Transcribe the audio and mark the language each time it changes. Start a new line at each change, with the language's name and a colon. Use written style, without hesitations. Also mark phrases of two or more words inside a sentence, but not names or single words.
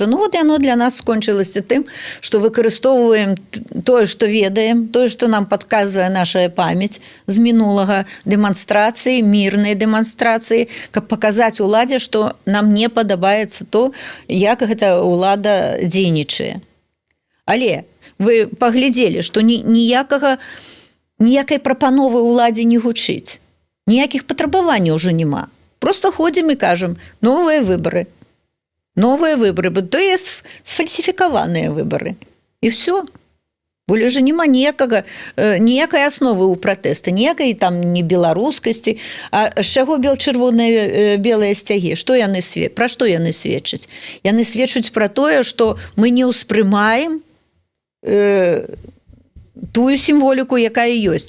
Belarusian: Ну вот яно для нас скончылася тым, што выкарыстоўваем тое, што ведаем, тое, што нам падказвае наша памяць з мінулага, дэманстрацыі, мірнай дэманстрацыі, каб паказаць уладзе, што нам не падабаецца то, як гэта ўлада дзейнічае. Але вы паглядзелі, што ніякай прапановы ўладзе не гучыць. Ніякіх патрабаванняў ўжо няма. Просто ходзім і кажам, новыя выбары.
Russian: Новые выборы, то есть сфальсифікаваныя выборы.
Belarusian: І все. Более же няма ніякай асновы ў пратэста, ніякай там не беларускасці. А з чаго чырвоныя белыя сцягі? Пра што яны сведчаць? Яны сведчаць пра тое, што мы не ўспрымаем тую сімволіку, якая ёсць.